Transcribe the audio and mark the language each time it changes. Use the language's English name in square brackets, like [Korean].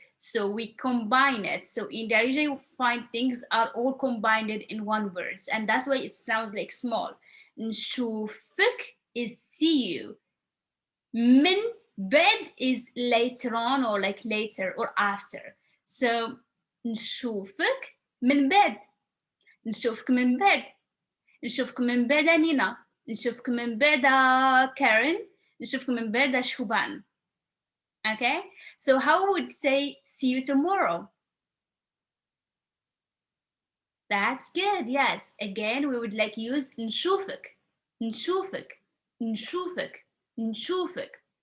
[English] So we combine it. So in Darija you find things are all combined in one word. And that's why it sounds like small. [Arabic] نشوفك [English] is see you. [Arabic] من بعد [English] is later on or like later or after. [Arabic] So نشوفك من بعد. نشوفك من بعد. نشوفك من بعد نينا. نشوفك من بعد Karen. نشوفك من بعد شوبان. [English] Okay, so how would say see you tomorrow? That's good. Yes, again we would like use نشوفك. [Arabic] نشوفك. نشوفك. نشوفك.